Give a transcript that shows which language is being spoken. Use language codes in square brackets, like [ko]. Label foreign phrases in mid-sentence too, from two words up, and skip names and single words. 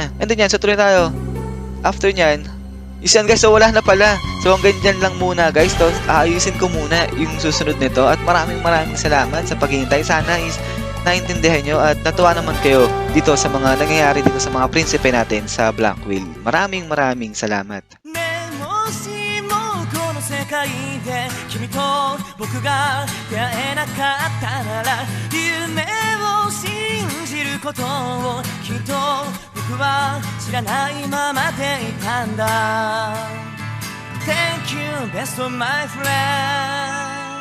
[tl] And then yan, so tuloy tayo. After nyan, isyan guys, so wala na pala. So hanggang dyan lang muna guys. So aayusin ko muna yung susunod nito at maraming salamat sa paghihintay. Sana is naintindihan nyo at natuwa naman kayo dito sa mga nangyayari dito sa mga prinsipe natin sa Blackwell. Maraming salamat. [ja] 世界で君と僕が出会えなかったなら夢を信じることをきっと僕は知らないままでいたんだ [en] Thank you best of my friend